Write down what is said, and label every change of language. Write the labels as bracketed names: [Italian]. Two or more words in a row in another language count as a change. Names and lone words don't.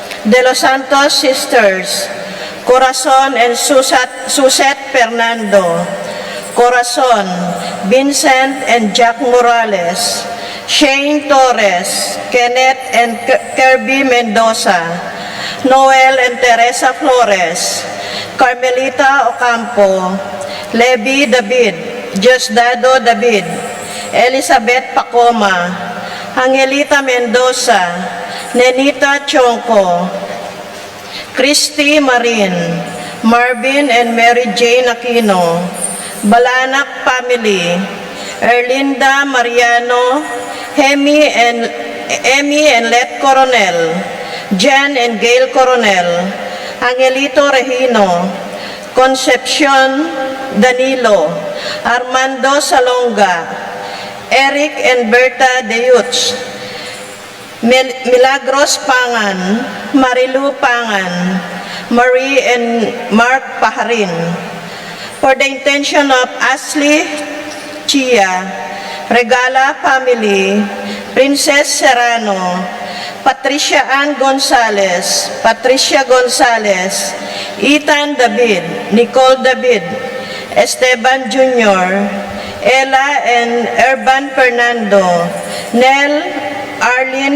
[English] De Los Santos Sisters, Corazon and Suzette Fernando, Corazon, Vincent and Jack Morales, Shane Torres, Kenneth and Kirby Mendoza, Noel and Teresa Flores, Carmelita Ocampo, Levi David, Diosdado David, Elizabeth Pacoma, Angelita Mendoza, Nenita Chonco, Christy Marin, Marvin and Mary Jane Aquino, Balanak Family, Erlinda Mariano, Emmy and Let Coronel, Jen and Gail Coronel, Angelito Regino, Concepcion Danilo, Armando Salonga, Eric and Berta Deyuts, Milagros Pangan, Marilu Pangan, Marie and Mark Paharin. For the intention of Ashley Chia, Regala Family, Princess Serrano, Patricia Ann Gonzalez, Patricia Gonzalez, Ethan David, Nicole David, Esteban Jr., Ella and Urban Fernando, Nel, Arlene